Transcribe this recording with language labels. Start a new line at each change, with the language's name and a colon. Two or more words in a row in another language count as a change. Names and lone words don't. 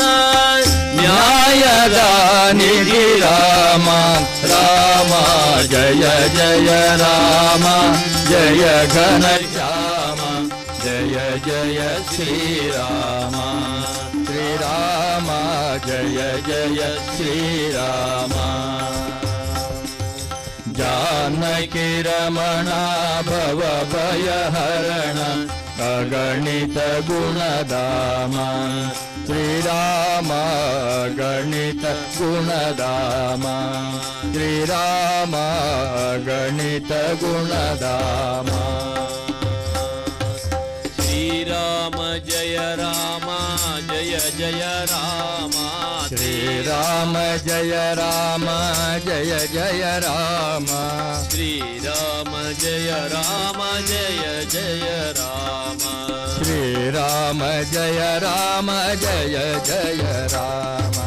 Kannada: ನ್ಯಾಯದ ನಿಧಿ ರಾಮ ರಾಮ ಜಯ ಜಯ ರಾಮ ಜಯ ಘನ ಶ್ಯಾಮ ಜಯ ಜಯ ಶ್ರೀರಾಮ ಶ್ರೀರಾಮ ಜಯ ಜಯ ಶ್ರೀರಾಮ.
Hindi: जानकी रमण भव भयहरण अगणित गुणधाम श्रीराम गणित गुणधाम श्रीराम गणित गुणधाम. श्रीराम जय राम जय जय राम श्रीराम जय राम जय जय राम श्रीराम जय राम जय जय राम श्रीराम जय राम जय जय राम.